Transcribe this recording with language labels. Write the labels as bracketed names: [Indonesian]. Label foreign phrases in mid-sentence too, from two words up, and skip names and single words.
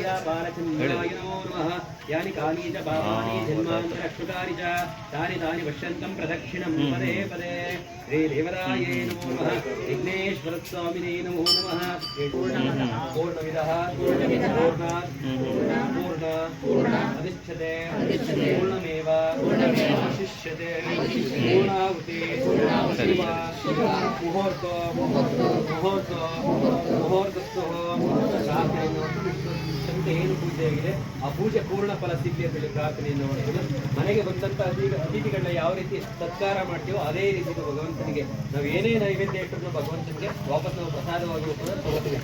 [Sanskrit] बालचन्द्राय नमो नमः यानि कानि च पापानि जन्मान्तरक्षुकानि च तानि तानि पश्यन्तं प्रदक्षिणं पदे पदे श्रीदेवराये नमो नमः विघ्नेश्वरस्वामिने नमो नमः पूर्णमिदः पूर्णात् पूर्णात् अधिष्ठते पूर्णमेव शिष्यते पूर्णाहुति [Kannada] ಮುಹೂರ್ತಸ್ಥೋ ಏನು ಪೂಜೆ ಆಗಿದೆ ಆ ಪೂಜೆ ಪೂರ್ಣ ಫಲ ಸಿಗಲಿ ಅಂತ ಹೇಳಿ ಪ್ರಾರ್ಥನೆಯನ್ನು ಮಾಡ್ತೀವಿ. ಮನೆಗೆ ಬಂದಂತ ಅತಿಥಿಗಳನ್ನ ಯಾವ ರೀತಿ ಸತ್ಕಾರ ಮಾಡ್ತೀವೋ ಅದೇ ರೀತಿ ಭಗವಂತನಿಗೆ ನಾವು ಏನೇ ನೈವೇದ್ಯ ಇಟ್ಟರು ಭಗವಂತನಿಗೆ ವಾಪಸ್ ನಾವು ಪ್ರಸಾದವಾಗಿ ತಗೋತೀವಿ.